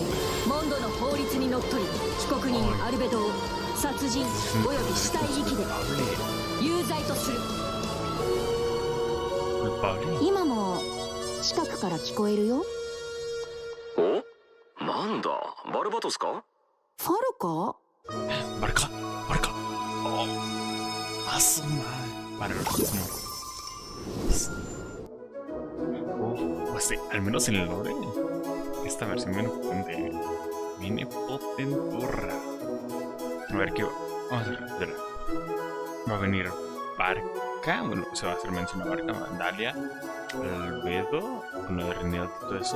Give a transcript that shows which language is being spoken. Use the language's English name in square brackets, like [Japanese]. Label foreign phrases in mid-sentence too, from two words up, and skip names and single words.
[Japanese] モンドの法律にのっとり被告人アルベドを殺人および死体遺棄で有罪とする。今も近くから聞こえるよ。お、なんだ、バルバトスか？ファルか？バルカ。あ、そうなん。 [Spanish] バルカ pues sí, al menos en el lore, esta versión viene potenturra. A ver qué va. Vamos a ver. Va a venir Barca, bueno, se va a hacer mención a Barca, Vandalia, Albedo, con lo de Reneo y todo eso.